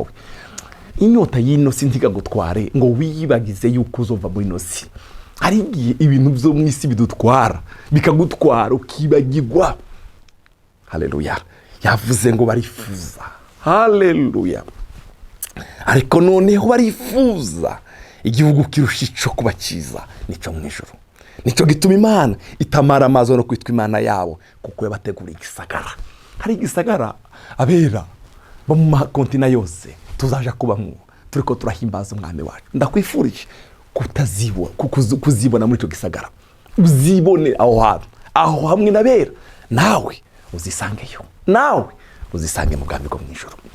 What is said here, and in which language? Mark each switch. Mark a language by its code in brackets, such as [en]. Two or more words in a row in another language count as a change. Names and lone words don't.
[rn] Inyota y'ino si ntigagutware ngo wiyibagize yuko uzova muri ino si. Hari igihe ibintu byo mu isi bidutwara bikagutwara ukibagirwa. Haleluya. Yavuze ngo barifuza. Haleluya. Ariko noneho barifuza igihugu kirusha ico kuba cyiza nico mu ijuru. Nico gituma Imana itamara amazo no kwitwa Imana yabo, kuko yabategura igisagara. Hari igisagara abera bo mu makontina yose tuzaja kubamwo, turiko turahimbaza umwami wacu. Ndakwifurije kuzibona muri ico gisagara, uzibone aho hamwe nabera, nawe uzisangeyo, nawe uzisange mu bwami bwo mu ijuru.